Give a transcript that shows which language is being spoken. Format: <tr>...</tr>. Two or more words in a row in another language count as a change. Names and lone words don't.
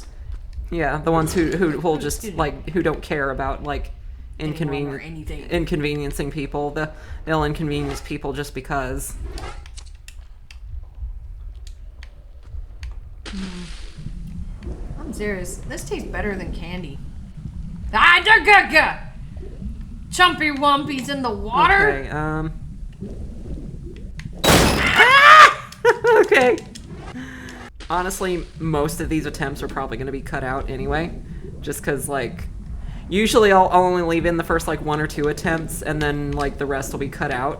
<en>Yeah, the ones who will just who don't care about inconveniencing people. They'll inconvenience people just because. I'm serious. This tastes better than candy. Ah, da-ga-ga! Chumpy Wumpy's in the water. Okay. Okay. Honestly, most of these attempts are probably going to be cut out anyway, just because usually I'll only leave in the first 1 or 2 attempts, and then the rest will be cut out.</en>